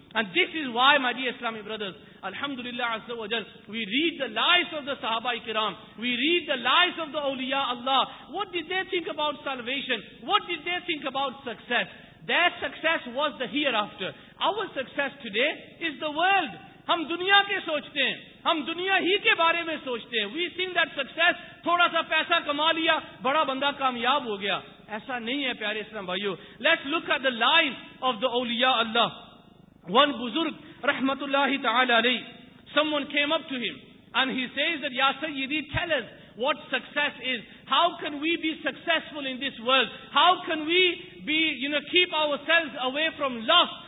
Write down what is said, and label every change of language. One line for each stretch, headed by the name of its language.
English: And this is why, my dear Islamic brothers, Alhamdulillah Azza wa Jal, we read the lives of the Sahaba-i-Kiram, we read the lives of the Awliya Allah. What did they think about salvation? What did they think about success? Their success was the hereafter. Our success today is the world.
Urdu: ہم دنیا کے سوچتے ہیں, ہم دنیا ہی کے بارے میں سوچتے ہیں.
English: We think that success,
Urdu: تھوڑا سا پیسہ کما لیا, بڑا بندہ کامیاب ہو گیا. ایسا نہیں ہے پیارے اسلام بھائیو.
English: Let's look at the lives of the اولیاء اللہ. One بزرگ رحمت اللہ تعالی علیہ, someone came up to him and he says that, Ya Sayyidi, tell us what success is. How can we be successful in this world? How can we be, you know, keep ourselves away from lust?